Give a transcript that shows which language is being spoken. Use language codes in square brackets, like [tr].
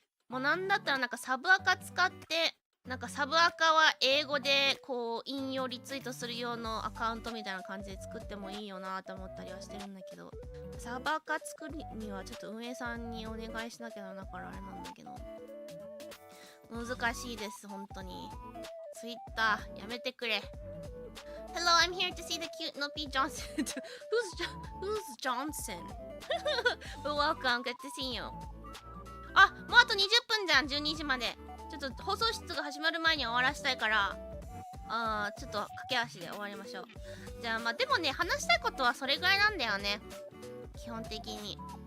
[en] もうなんだったらなんかサブアカ使ってなんかサブアカは英語でこう引用リツイートする用のアカウントみたいな感じで作ってもいいよなと思ったりはしてるんだけど、サブアカ作るにはちょっと運営さんにお願いしなきゃなからあれなんだけど、難しいです本当に。ツイッターやめてくれ。 Hello, I'm here to see the cute Noppy Johnson. Who's Johnson? But welcome, good to see you. [ja] あ、もうあと20分じゃん、12時まで。ちょっと放送室が始まる前に終わらしたいから、ちょっと駆け足で終わりましょう。じゃあまあでもね、話したいことはそれぐらいなんだよね、基本的に。